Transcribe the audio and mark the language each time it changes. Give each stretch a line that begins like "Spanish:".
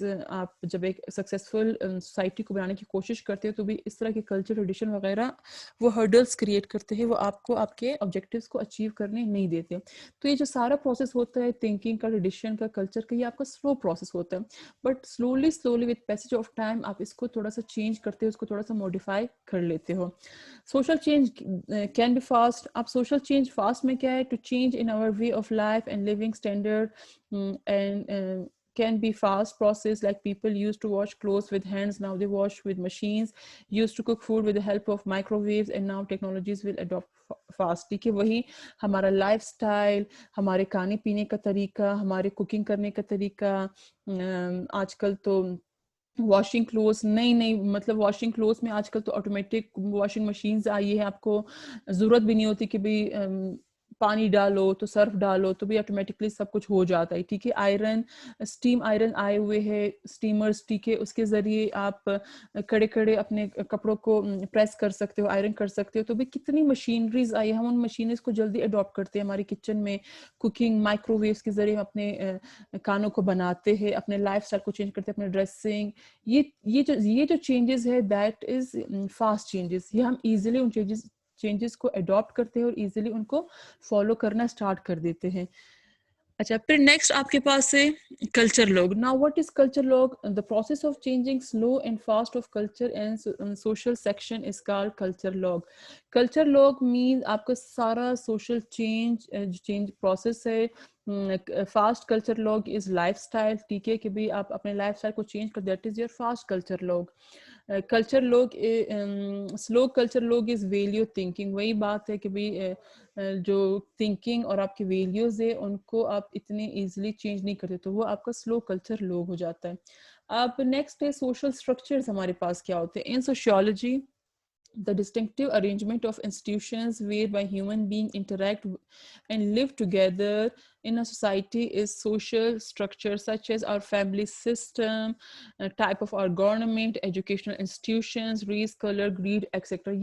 Urdu: آپ جب ایک سکسیزفل سوسائٹی کو بنانے کی کوشش کرتے ہو تو بھی اس طرح کے کلچر ٹریڈیشن وغیرہ وہ ہرڈلس کریٹ کرتے ہیں, وہ آپ کو آپ کے آبجیکٹیوز کو اچیو کرنے نہیں دیتے. تو یہ جو سارا پروسیس ہوتا ہے تھنکنگ کا, ٹریڈیشن کا, کلچر کا, یہ آپ کا سلو پروسیس ہوتا ہے.
English: but slowly with passage of time
Urdu: آپ اس کو تھوڑا سا چینج کرتے ہو, اس کو تھوڑا سا موڈیفائی کر لیتے ہو.
English: Social change can be fast.
Urdu: اب سوشل چینج فاسٹ میں کیا ہے,
English: To change in our way of life and living standard and can be fast process, like people used to wash clothes with hands, now they wash with machines, used to cook food with the help of microwaves, and now technologies will adopt fast.
Urdu: ٹھیک ہے, وہی ہمارا life style, ہمارے کھانے پینے کا طریقہ, ہمارے کوکنگ کرنے کا طریقہ, آج کل تو واشنگ کلوتھس نئی مطلب واشنگ کلوتھس میں آج کل تو آٹومیٹک واشنگ مشینز آئی ہے, آپ کو ضرورت بھی نہیں ہوتی کہ بھئی پانی ڈالو تو سرف ڈالو تو بھی آٹومیٹکلی سب کچھ ہو جاتا ہے. ٹھیک ہے, آئرن اسٹیم آئرن آئے ہوئے ہے, اسٹیمرز. ٹھیک ہے, اس کے ذریعے آپ کڑے کڑے اپنے کپڑوں کو پریس کر سکتے ہو, آئرن کر سکتے ہو. تو بھی کتنی مشینریز آئی, ہم ان مشینریز کو جلدی اڈاپٹ کرتے ہیں ہماری کچن میں. کوکنگ مائکرو ویوز کے ذریعے ہم اپنے کھانوں کو بناتے ہیں, اپنے لائف اسٹائل کو چینج کرتے ہیں, اپنے ڈریسنگ. یہ جو چینجز ہے
English: That is fast changes.
Urdu: یہ ہم ایزیلی ان چینجز کو اڈاپٹ کرتے ہیں اور ایزیلی ان کو فالو کرنا اسٹارٹ کر دیتے ہیں. اچھا, پھر نیکسٹ آپ کے پاس ہے culture log.
English: Now what is culture lag? the process of changing slow and fast of culture and social section is called culture log. culture log means
Urdu: آپ کا سارا social change process ہے.
English: Fast culture lag is life style.
Urdu: ٹھیک ہے, کہ بھی آپ اپنے لائف اسٹائل کو چینج کر,
English: That is your fast culture lag. Culture lag slow culture lag is value thinking.
Urdu: وہی بات ہے کہ بھی جو تھنکنگ اور آپ کی ویلیوز ہے ان کو آپ اتنے ایزیلی چینج نہیں کرتے, تو وہ آپ کا سلو کلچر لوگ ہو جاتا ہے. آپ نیکسٹ ہے سوشل اسٹرکچرز ہمارے پاس کیا ہوتے ہیں.
English: In sociology, the distinctive arrangement of institutions whereby human beings interact and live together in a society is social structure such as our family system, type of our government, educational institutions, race, color, greed, etc.